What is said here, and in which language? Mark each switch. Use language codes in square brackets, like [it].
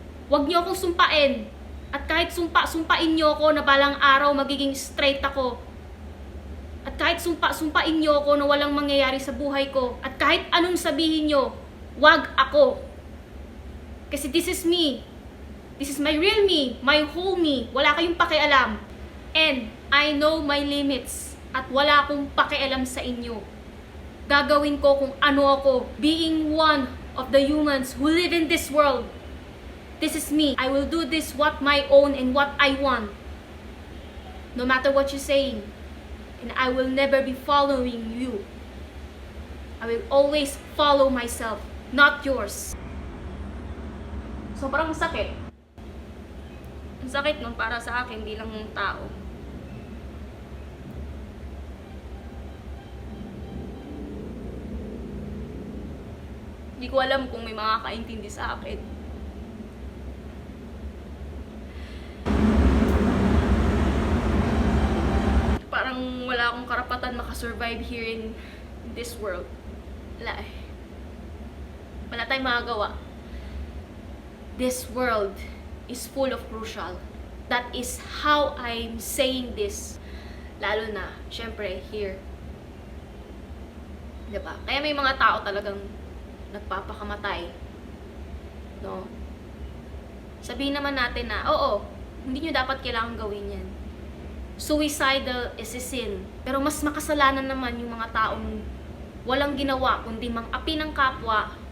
[tl] Huwag nyo akong sumpain. At kahit sumpain nyo ako na balang araw magiging straight ako. At kahit sumpain nyo ako na walang mangyayari sa buhay ko. At kahit anong sabihin nyo, wag ako. [en] Kasi this is me. This is my real me, my whole me. [tl] Wala kayong pakialam. [en] And I know my limits. [tl] At wala akong pakialam sa inyo. Gagawin ko kung ano ako. [en] Being one of the humans who live in this world. This is me. I will do this what my own and what I want. No matter what you're saying. And I will never be following you. I will always follow myself, not yours. [tl] Sobrang sakit. Ang sakit nun para sa akin bilang tao. Hindi ko alam kung may makakaintindi sa akin. Parang wala akong karapatan makasurvive [en] here in this world. [tl] Wala eh. Wala tayong magagawa. [en] This world is full of crucial. That is how I'm saying this. [tl] Lalo na, syempre, here. Diba? Kaya may mga tao talagang nagpapakamatay. No? Sabihin naman natin na, oo, hindi nyo dapat kailangan gawin yan. [en] Suicidal is a sin. [tl] Pero mas makasalanan naman yung mga taong walang ginawa kundi mang-api ng kapwa.